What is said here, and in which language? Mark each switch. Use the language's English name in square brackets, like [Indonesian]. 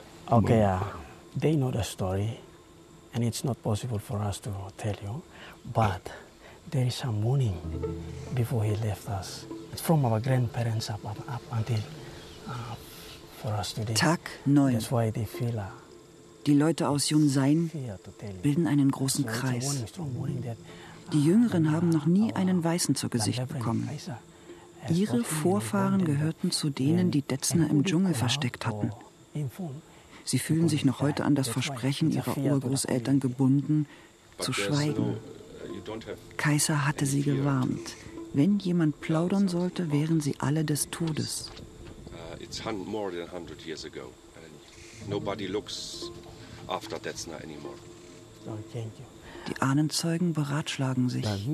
[English] Okay, they know the story, and it's not possible for us to tell you, but there is a warning before he left us. It's from our grandparents up until for us today. [German] Tag 9. [English] That's why they feel. [German] Die Leute aus Junsein bilden einen großen Kreis. Die Jüngeren haben noch nie einen Weißen zu Gesicht bekommen. Ihre Vorfahren gehörten zu denen, die Detzner im Dschungel versteckt hatten. Sie fühlen sich noch heute an das Versprechen ihrer Urgroßeltern gebunden, zu schweigen. Kaiser hatte sie gewarnt. Wenn jemand plaudern sollte, wären sie alle des Todes. [English] It's more than 100 years ago. Nobody looks after Detzner anymore. [German] Die Ahnenzeugen beratschlagen sich.